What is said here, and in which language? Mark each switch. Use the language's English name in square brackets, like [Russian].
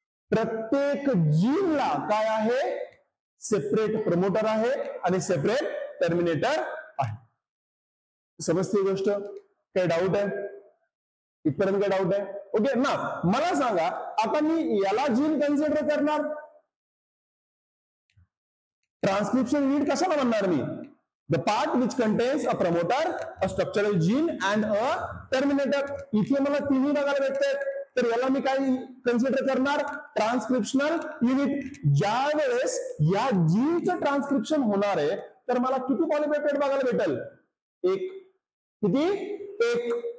[Marathi] प्रत्येक जीनला काय आहे? सेपरेट प्रमोटर आहे आणि सेपरेट टर्मिनेटर आहे. समजते गोष्ट? काही डाऊट आहे? इथपर्यंत काय डाऊट आहे? ओके ना. मला सांगा आता मी याला जीन कन्सिडर करणार, ट्रान्सक्रिप्शन यूनिट कशाला म्हणणार मी? [English] The part which contains a promoter, a structural gene and a terminator. [Marathi] इथे मला तिन्ही बघायला भेटतात तर याला मी काय कन्सिडर करणार? Transcriptional unit. ज्या वेळेस या जीनचं ट्रान्सक्रिप्शन होणार आहे तर मला किती पॉलिपेप्टाइड बघायला भेटेल? एक. किती? एक.